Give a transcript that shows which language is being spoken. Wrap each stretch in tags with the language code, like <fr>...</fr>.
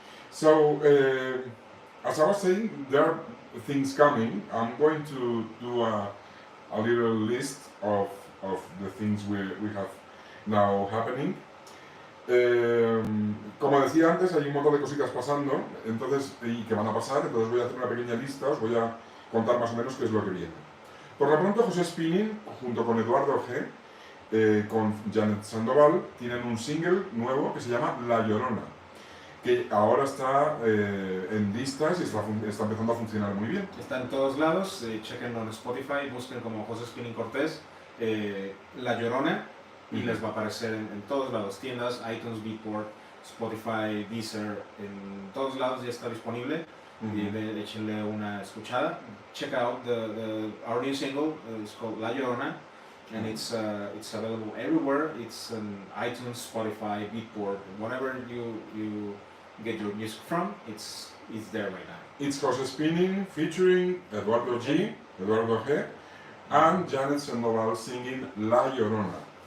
<en>So, as I was saying, there are things coming. I'm going to do a little list of the things we have now happening.</en> <es>Como decía antes, hay un montón de cositas pasando y que van a pasar, entonces voy a hacer una pequeña lista, os voy a contar más o menos qué es lo que viene. Por lo pronto, José Spinning, junto con Eduardo G, con Janet Sandoval, tienen un single nuevo que se llama La Llorona, que ahora está en listas y está empezando a funcionar muy bien. Está en todos lados, chequenlo en Spotify, busquen como José Spinning Cortés, La Llorona, y les va a aparecer en todos lados, tiendas, iTunes, Beatport, Spotify, Deezer, en todos lados ya está disponible. Y échenle una escuchada.</es> <en>Check out our new single. It's called La Llorona, and it's available everywhere. It's on iTunes, Spotify, Beatport, whatever you get your music from. It's there right now. It's José Spinning featuring Eduardo G, and Janet Sandoval singing La Llorona,</en>